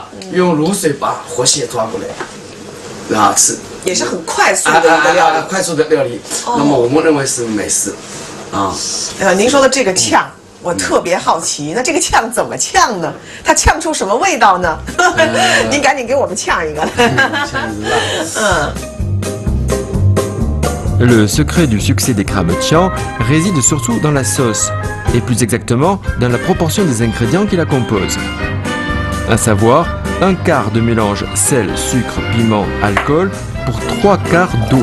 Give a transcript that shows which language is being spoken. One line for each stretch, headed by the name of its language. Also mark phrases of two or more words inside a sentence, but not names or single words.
Chinese: 用卤水把活蟹抓过来，然后吃，也是很快速的一个料理，快速的料理。那么我们认为是美食，啊。您说的这个炝。我特别好奇，那这个炝怎么炝呢？它炝出什么味道呢？您赶紧给我们炝一个。
French: Le secret du succès des crabes Qian réside surtout dans la sauce, et plus exactement dans la proportion des ingrédients qui la composent. À savoir, 1/4 de mélange sel, sucre, piment, alcool pour 3/4 d'eau.